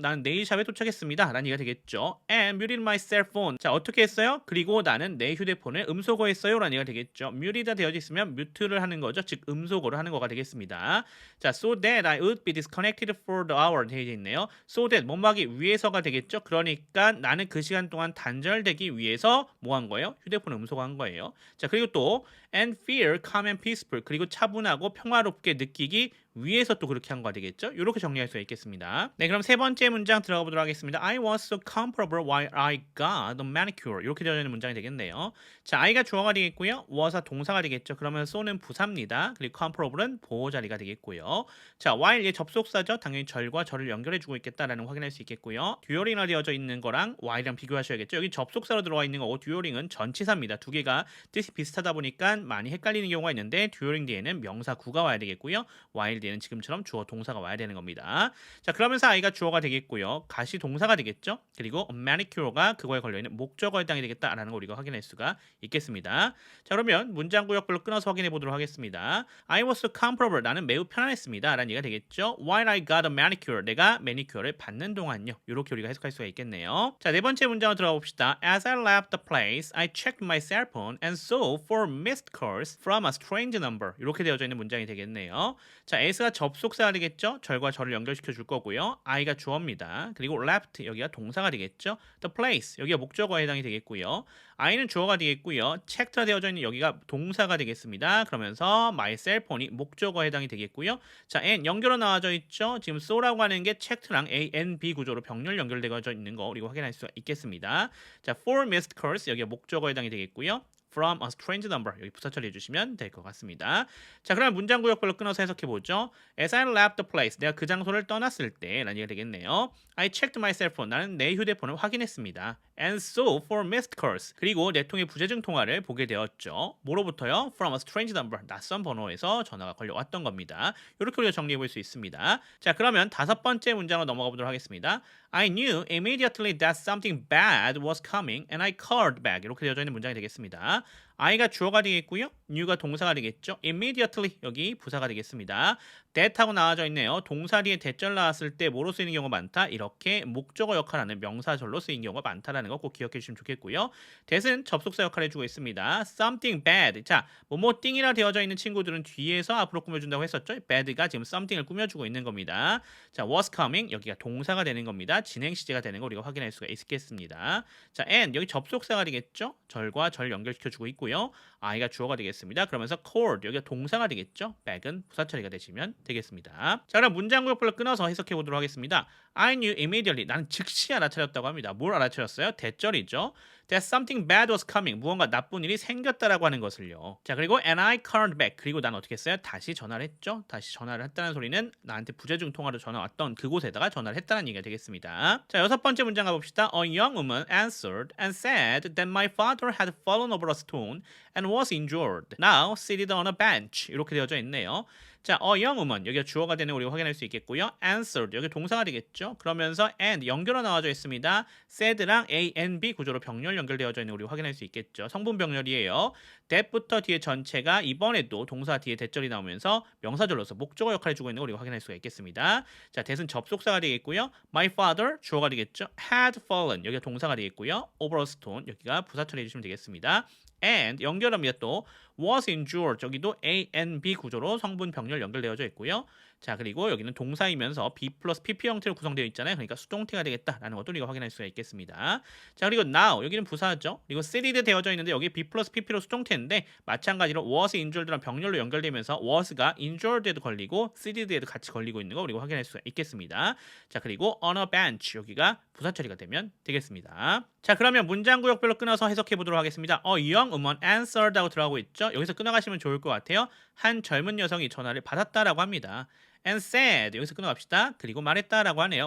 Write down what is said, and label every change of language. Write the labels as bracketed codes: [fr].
[ko] 나는 네일샵에 도착했습니다. 라는 얘기가 되겠죠. [en] And muted my cell phone. [ko] 자, 어떻게 했어요? 그리고 나는 내 휴대폰을 음소거했어요. 라는 얘기가 되겠죠. mute가 되어져 있으면 뮤트를 하는 거죠. 즉 음소거를 하는 거가 되겠습니다. [en] 자, so that I would be disconnected for the hour [ko] 되어 있네요. so that 뭐뭐하기 위해서가 되겠죠. 그러니까 나는 그 시간 동안 단절되기 위해서 뭐 한 거예요? 휴대폰을 음소거한 거예요. 자, 그리고 또 [en] and feel calm and peaceful [ko] 그리고 차분하고 평화롭게 느끼기 위해서 또 그렇게 한 거가 되겠죠? 이렇게 정리할 수 있겠습니다. 네, 그럼 세 번째 문장 들어가 보도록 하겠습니다. [en] I was so comfortable while I got the manicure. [ko] 이렇게 되어 있는 문장이 되겠네요. 자, I가 주어가 되겠고요. was가 동사가 되겠죠. 그러면 so는 부사입니다. 그리고 comfortable은 보호 자리가 되겠고요. 자, while 얘 접속사죠. 당연히 절과 절을 연결해주고 있겠다라는 거 확인할 수 있겠고요. 듀오링화 되어져 있는 거랑 while이랑 비교하셔야겠죠. 여기 접속사로 들어와 있는 거고 듀오링은 전치사입니다. 두 개가 뜻이 비슷하다 보니까 많이 헷갈리는 경우가 있는데 듀오링 뒤에는 명사 구가 와야 되겠고요. while 뒤에는 지금처럼 주어 동사가 와야 되는 겁니다. 자, 그러면서 I가 주어가 되겠고요. 가시 동사가 되겠죠. 그리고 manicure가 그거에 걸려있는 목적어에 해당이 되겠다라는 걸 우리가 확인할 수가 있겠습니다. 자, 그러면 문장 구역별로 끊어서 확인해 보도록 하겠습니다. I was so comfortable. 나는 매우 편안했습니다. 라는 얘기가 되겠죠. [en] While I got a manicure. [ko] 내가 매니큐어를 받는 동안요. 이렇게 우리가 해석할 수가 있겠네요. 자, 네 번째 문장으로 들어가 봅시다. [en] As I left the place, I checked my cell phone and saw 4 missed calls from a strange number. [ko] 이렇게 되어져 있는 문장이 되겠네요. 자, as가 접속사가 되겠죠. 절과 절을 연결시켜 줄 거고요. I가 주어입니다. 그리고 left 여기가 동사가 되겠죠. The place 여기가 목적어에 해당이 되겠고요. I는 주어가 되겠고요. checked가 되어져 있는 여기가 동사가 되겠습니다. 그러면서 my cell phone이 목적어에 해당이 되겠고요. 자, and 연결어 나와져 있죠. 지금 so라고 하는 게 checked랑 A, N, B 구조로 병렬 연결되어져 있는 거 우리가 확인할 수가 있겠습니다. 자, 4 missed calls 여기가 목적어에 해당이 되겠고요. [en] from a strange number. [ko] 여기 부사 처리해 주시면 될 것 같습니다. 자, 그럼 문장 구역별로 끊어서 해석해 보죠. [en] As I left the place, [ko] 내가 그 장소를 떠났을 때 라는 얘기가 되겠네요. [en] I checked my cell phone. [ko] 나는 내 휴대폰을 확인했습니다. [en] And so for missed calls. [ko] 그리고 내 통의 부재중 통화를 보게 되었죠. 뭐로부터요? [en] From a strange number. [ko] 낯선 번호에서 전화가 걸려왔던 겁니다. 이렇게 우리가 정리해 볼 수 있습니다. 자, 그러면 다섯 번째 문장으로 넘어가 보도록 하겠습니다. [en] I knew immediately that something bad was coming and I called back. [ko] 이렇게 되어져 있는 문장이 되겠습니다. I가 주어가 되겠고요. new가 동사가 되겠죠. immediately 여기 부사가 되겠습니다. that 하고 나와져 있네요. 동사 뒤에 대절 나왔을 때 뭐로 쓰이는 경우가 많다. 이렇게 목적어 역할하는 명사절로 쓰이는 경우가 많다라는 거 꼭 기억해 주시면 좋겠고요. that은 접속사 역할을 해주고 있습니다. something bad. 자, 뭐뭐 띵이라 되어져 있는 친구들은 뒤에서 앞으로 꾸며준다고 했었죠. bad가 지금 something을 꾸며주고 있는 겁니다. 자, was coming 여기가 동사가 되는 겁니다. 진행 시제가 되는 거 우리가 확인할 수가 있겠습니다. 자, and 여기 접속사가 되겠죠. 절과 절 연결시켜주고 있고요. I가 주어가 되겠습니다. 그러면서 called 여기가 동사가 되겠죠. back은 부사 처리가 되시면 되겠습니다. 자, 그럼 문장 구역별로 끊어서 해석해 보도록 하겠습니다. [en] I knew immediately. [ko] 나는 즉시 알아차렸다고 합니다. 뭘 알아차렸어요? 대절이죠. [en] That something bad was coming. [ko] 무언가 나쁜 일이 생겼다라고 하는 것을요. 자, 그리고 [en] and I called back. [ko] 그리고 난 어떻게 했어요? 다시 전화를 했죠. 다시 전화를 했다는 소리는 나한테 부재중 통화로 전화 왔던 그곳에다가 전화를 했다는 얘기가 되겠습니다. 자, 여섯 번째 문장 가봅시다. [en] A young woman answered and said that my father had fallen over a stone and was injured. Now seated on a bench. [ko] 이렇게 되어져 있네요. 자, a young woman 여기가 주어가 되는 우리가 확인할 수 있겠고요. answered 여기 동사가 되겠죠. 그러면서 and 연결어 나와져 있습니다. said랑 A, N, B 구조로 병렬 연결되어져 있는 우리가 확인할 수 있겠죠. 성분 병렬이에요. that부터 뒤에 전체가 이번에도 동사 뒤에 대절이 나오면서 명사절로서 목적어 역할을 해주고 있는 거 우리가 확인할 수가 있겠습니다. 자, that은 접속사가 되겠고요. my father 주어가 되겠죠. had fallen 여기가 동사가 되겠고요. over a stone 여기가 부사 처리해 주시면 되겠습니다. and 연결합니다. 또 was injured 여기도 A, N, B 구조로 성분 병렬 연결되어져 있고요. 자, 그리고 여기는 동사이면서 B 플러스 PP 형태로 구성되어 있잖아요. 그러니까 수동태가 되겠다라는 것도 우리가 확인할 수가 있겠습니다. 자, 그리고 now 여기는 부사죠. 그리고 seated 되어져 있는데 여기 B 플러스 PP로 수동태인데 마찬가지로 was injured랑 병렬로 연결되면서 was가 injured에도 걸리고 seated에도 같이 걸리고 있는 거 우리가 확인할 수가 있겠습니다. 자, 그리고 on a bench 여기가 부사 처리가 되면 되겠습니다. 자, 그러면 문장 구역별로 끊어서 해석해 보도록 하겠습니다. [en] A young woman answered [ko] 하고 들어가고 있죠. 여기서 끊어가시면 좋을 것 같아요. 한 젊은 여성이 전화를 받았다라고 합니다. [en] and said [ko] 여기서 끊어갑시다. 그리고 말했다라고 하네요.